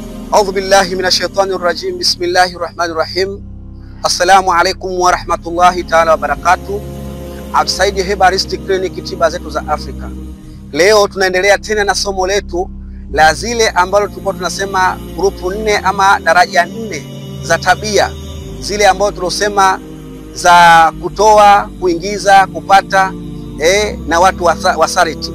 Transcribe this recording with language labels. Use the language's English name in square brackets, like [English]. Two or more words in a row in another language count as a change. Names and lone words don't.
[Arabic] أعوذ بالله من الشيطان الرجيم. بسم الله الرحمن الرحيم. السلام عليكم ورحمة الله تعالى وبركاته. [Swahili] Absaid Herbalistic Clinic, tiba zetu za Afrika. Leo tunaendelea tena na somo letu la zile ambalo tulikuwa tunasema grupu 4 ama daraja 4 za tabia, zile ambazo tulosema za kutoa, kuingiza, kupata na watu wasariti.